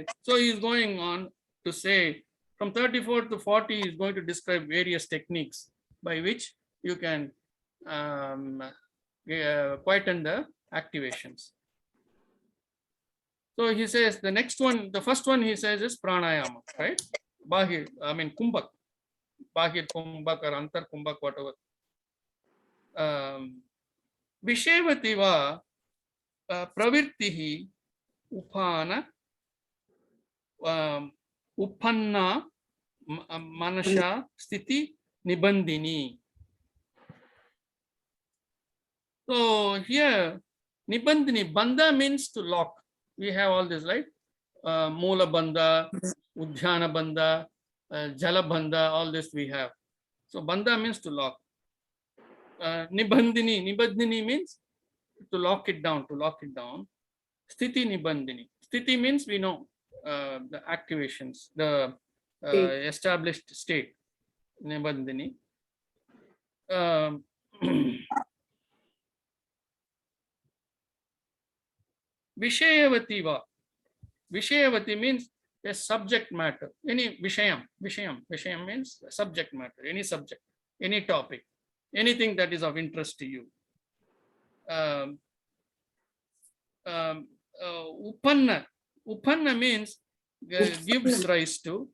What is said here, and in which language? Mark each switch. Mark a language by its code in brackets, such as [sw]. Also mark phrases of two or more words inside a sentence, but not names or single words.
[en] So he is going on to say from 34 to 40 he is going to describe various techniques by which you can quieten the activations. So he says the next one, the first one he says is pranayama, right? Bahir, I mean Kumbhak, [sa] Bahir Kumbhak [en] or [sa] Antar Kumbhak, [en] whatever. [sa] Vishevati va pravirtihi upana uppanna manasha sthiti nibandini. [en] So here nibandini, bandha means to lock. We have all this, right? [sa] Moola bandha, udhyana bandha, jala bandha, [en] all this we have. So bandha means to lock. Nibandini means to lock it down, [sa] Sthiti nibandini. [en] Sthiti means we know the activations, the established state. [sa] Nibandini. Vishayavati va. [en] Vishayavati means a subject matter. Any Vishayam means subject matter, any subject, any topic, anything that is of interest to you. Uppanna means gives rise to.